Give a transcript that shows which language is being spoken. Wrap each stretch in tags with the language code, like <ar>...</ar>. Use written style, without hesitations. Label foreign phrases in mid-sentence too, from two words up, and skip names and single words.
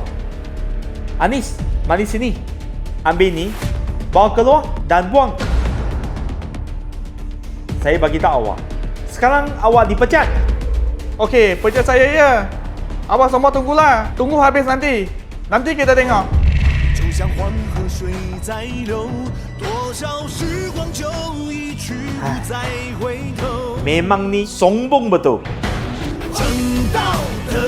<ms>Anis, mari sini. Ambil ni, bawa keluar dan buang. Saya bagi tahu awak. Sekarang awak dipecat. Okey, pecat saya ya. Awak semua tunggulah. Tunggu habis nanti. Nanti kita tengok.</ms> <zh>就像黄河水在流，多少时光就一去不再回头。</zh> <ms>Memang ni sombong betul.</ms> <zh>正道。</zh>